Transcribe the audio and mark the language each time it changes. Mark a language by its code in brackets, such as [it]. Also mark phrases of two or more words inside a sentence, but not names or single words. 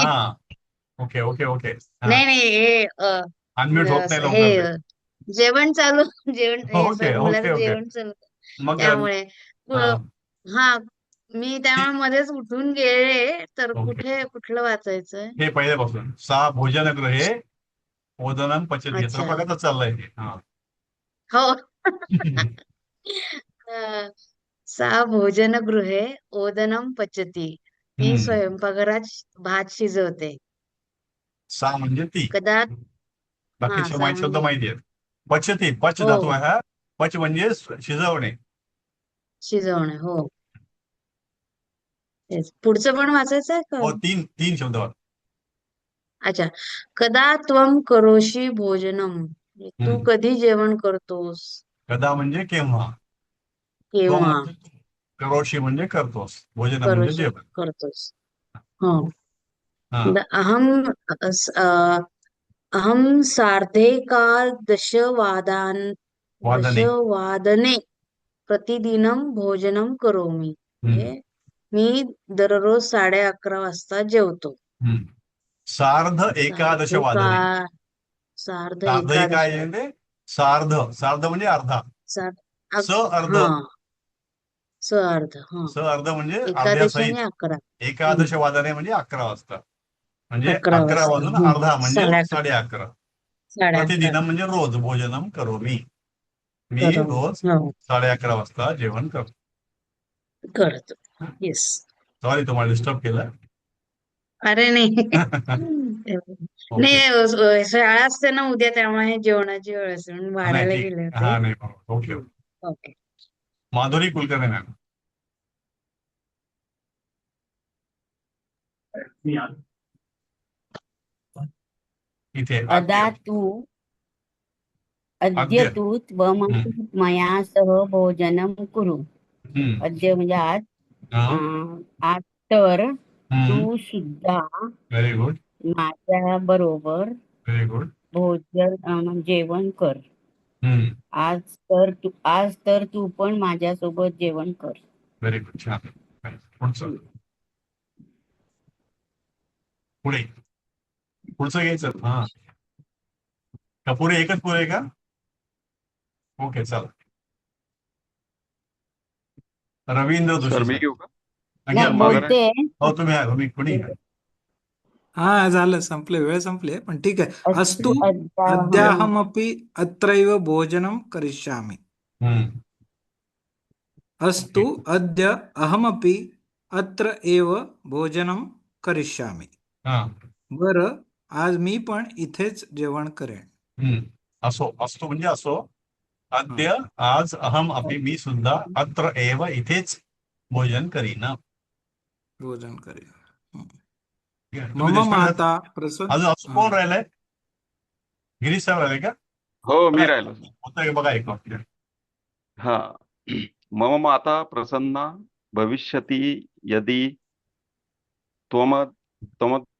[en] हा, ok ok ok. हा, [mr] नाही नाही हे अनम्यूट होत नाही हे लवकर ते. जेवण चालू जेवण हे ओके सर ओके मुलाचं ओके. जेवण चालू मग त्यामुळे हा, हा मी त्यामुळे मध्येच उठून गेले तर ओके. कुठलं वाचायचं? हे पहिल्यापासून [sa] सा भोजनगृहे ओदनम पचती, [mr] असं अच्छा प्रकारचं चाललंय हे. हा. हो अ, [sa] सा भोजनगृहे ओदनम पचती, [mr] मी हम्म. स्वयंपाकघरात भात शिजवते. सा म्हणजे ती, कदा हा बाकीचे सा शब्द म्हणजे माहिती आहेत. पचती, पच हो धातू हो आहे हा. पच म्हणजे शिजवणे. शिजवणे हो तेच. पुढचं पण वाचायचं आहे का? हो, तीन तीन शब्द आहेत. अच्छा. [sa] कदा त्वम करोषि भोजनम, [mr] तू हम्म. कधी जेवण करतोस? कदा म्हणजे केव्हा. तो केव्हा म्हणजे करोशी म्हणजे करतोस. भोजन म्हणजे करोषि जेवण. करतोस? हो. हा, [sa] अहम अहम [mr] वादने. [sa] दशवादने प्रतिदिनं भोजनं करोमि. [mr] हम्म. म्हणजे मी दररोज 11:30 वाजता जेवतो. हम्म. [sa] सार्ध एकादश [mr] सार्धे का वादने. सार्ध सार्ध हे एकादश काय आहे ते? सार्ध, सार्ध म्हणजे अर्धा. स अर्ध, हा सार्ध हा स अर्ध म्हणजे अर्ध्या एकादशी सहित. आणि 11 एकादश वादने म्हणजे 11 वाजता. म्हणजे 11 11 वाजता वाजून अर्धा म्हणजे 11:30 11:30. 11:30 प्रतिदिन म्हणजे रोज [sa] भोजनम करोमि. [mr] मी करोमि रोज हो 11:30 वाजता जेवण करतो. करतो. येस. सॉरी तुम्हाला डिस्टर्ब केलं. अरे नाही ओके. नाही शाळा असते ना उद्या, त्यामुळे जेवणाची वेळ असते म्हणून नाही, वाढायला ठीक. गेले होते. हा, नाही, बरोबर. [en] ok ok. [mr] ओके. माधुरी कुलकर्णी मॅम. इथे अदा आद्य. तू अद्य आद्य. [sa] तू त्वं मया सह भोजनं कुरु. [mr] हम्म. अद्य म्हणजे आज. हा. आज तर हम्म. तू सुद्धा [en] very good. [mr] माझ्या बरोबर [en] very good. [mr] जेवण कर. हम्म. आज तर तू पण माझ्यासोबत जेवण कर. [en] very good. छान. [mr] पुढचं पुढे पुढचं घ्यायचं. हा, का पुढे एकच पुढे का? ओके, चला. रवींद्र सर जोशी मी सर. घेऊ का? घ्या, नाही मागे. बोलते. हो, तुम्ही आहे, तुम्ही कुणी घ्या. हा झालं, संपले, वेळ संपले, पण ठीक आहे. अस्तु अद्याहम [sa] अद्याहमपि अत्रैव भोजनं करिष्यामि. [mr] हम्म. अस्तु ओके. [sa] अद्य अहमपि अत्र एव भोजनं करिष्यामि. [mr] हा. बरं, आज मी पण इथेच जेवण करेन. हम्म. असो, असतो म्हणजे असो. अद्य, आज, [sa] अहम अपि, [mr] मी सुद्धा, [sa] अत्र एव, [mr] इथेच भोजन करीन. भोजन करेन. तुम्ही मम देशपांडे साहेब, [sa] माता प्रसन्न. [mr] अजून कोण राहिलंय? गिरीश साहेब राहिले का? हो, मी बघा, राहिलो सर. होतं का बघा एक वाक्य. हा. [sa] मम माता प्रसन्ना भविष्यति यदि त्वम त्वम